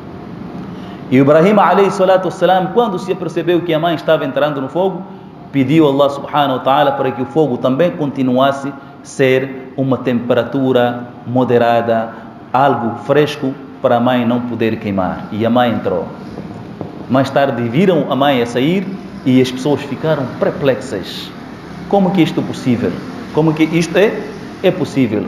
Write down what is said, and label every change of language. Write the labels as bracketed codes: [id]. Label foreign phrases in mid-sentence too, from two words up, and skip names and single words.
[ar] E Ibrahim, عليه الصلاة والسلام, [pt] quando se apercebeu que a mãe estava entrando no fogo, pediu a [ar] الله سبحانه وتعالى [pt] para que o fogo também continuasse a ser uma temperatura moderada, algo fresco, para a mãe não poder queimar. E a mãe entrou. Mais tarde viram a mãe a sair e as pessoas ficaram perplexas. Como que isto é possível? Como que isto é possível?